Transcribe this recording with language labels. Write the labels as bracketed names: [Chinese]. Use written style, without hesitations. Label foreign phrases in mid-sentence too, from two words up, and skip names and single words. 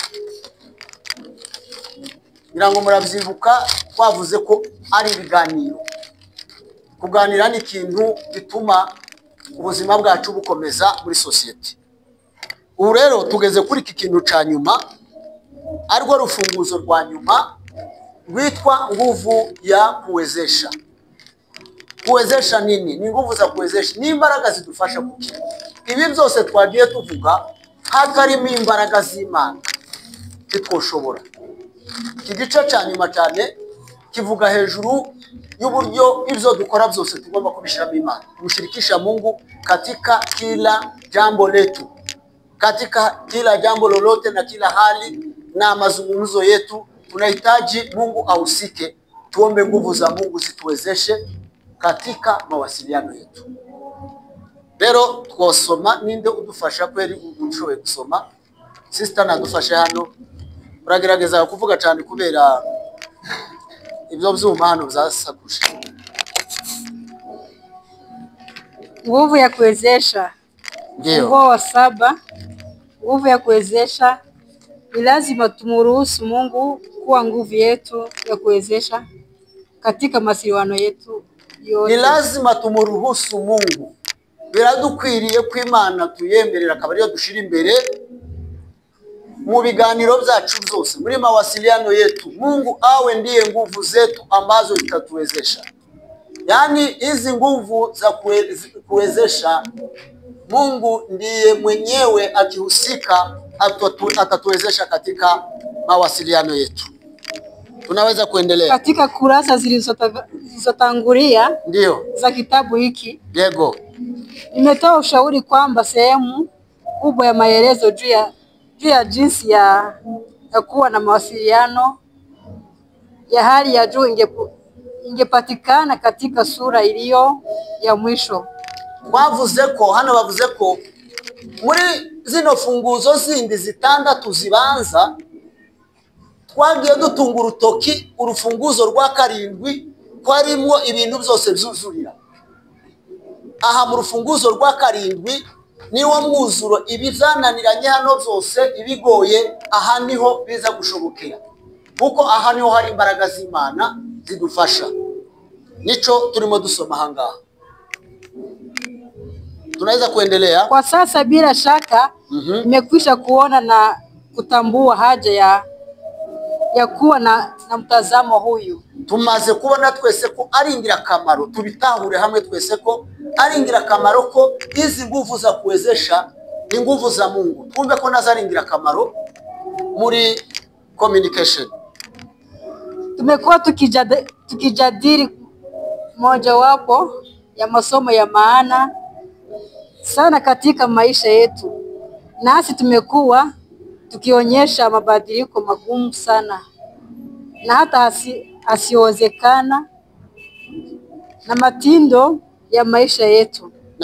[Rundi] Ngira ngo muravyibuka, twavuze ko ari ibiganiro. Kuganira ni ikintu bituma ubuzima bwacu bukomeza muri society. Ubu rero tugeze kuri iki kintu ca nyuma, ariko rufunguzo rwa nyuma rwitwa [Swahili] nguvu ya kuwezesha. Kuwezesha nini? Ni nguvu za kuwezesha, [Rundi] ni imbaraga zidufasha kuki. Ibi byose twagiye tuvuga hatarimo imbaraga z'Imana titwoshobora. Iki gice ca nyuma cyane kivuga hejuru y'uburyo ibyo dukora byose tugomba kubishiramo Imana, [Swahili] kumshirikisha Mungu katika kila jambo letu, katika kila jambo lolote na kila hali na mazungumzo yetu. Tunahitaji Mungu ahusike. Tuombe nguvu za Mungu zituwezeshe katika mawasiliano yetu. [Rundi] Rero twosoma, ninde udufasha kweri ushoboye gusoma? Sister nadufashe hano. Uragerageza kuvuga cyane kubera ibyo byuma hano byasakuje. [Swahili] Nguvu ya kuwezesha. Nguvu wa 7. Nguvu ya kuwezesha. Ni lazima tumuruhusu Mungu kuwa nguvu yetu ya kuwezesha katika mawasiliano yetu yote. Ni lazima tumuruhusu Mungu. [Rundi] Biradukwiriye ko Imana tuyemerera akaba ariyo dushira imbere mu biganiro byacu byose, muri [Swahili] mawasiliano yetu. Mungu awe ndiye nguvu zetu ambazo zitatuwezesha. Yaani hizi nguvu za kuwezesha, Mungu ndiye mwenyewe akihusika atatuwezesha katika mawasiliano yetu. Tunaweza kuendelea katika kurasa zilizotangulia ndio za kitabu hiki. Diego, nimetoa ushauri kwamba sehemu kubwa ya maelezo juu ya jinsi ya kuwa na mawasiliano ya hali ya juu ingepatikana katika sura iliyo ya mwisho. [Rundi] bavuze ko muri zino funguzo zindi zitandatu zibanza twagiye dutunga urutoki urufunguzo rwa karindwi kwarimwo ibintu byose byuzurira. Aha mu rufunguzo rwa karindwi niwo mwuzuro ibizananiranye hano byose ibigoye, aha niho biza gushobokera, kuko aha niho hari imbaraga z'Imana zidufasha. Nico turimo dusoma hangaha. [Swahili] Tunaweza kuendelea. Kwa sasa bila shaka nimekwisha kuona na kutambua haja ya kuwa na mtazamo huyu. [Rundi] Tumaze kubona twese ko ari ingirakamaro, tubitahure hamwe twese ko ari ingirakamaro ko [Swahili] hizi nguvu za kuwezesha ni nguvu za Mungu. [Rundi] Twumve ko nazo ari ingirakamaro muri communication. [Swahili] Tumekuwa tukijadili mojawapo ya masomo ya maana sana katika maisha yetu, nasi tumekuwa tukionyesha mabadiliko magumu sana na hata asiowezekana na mitindo ya maisha yetu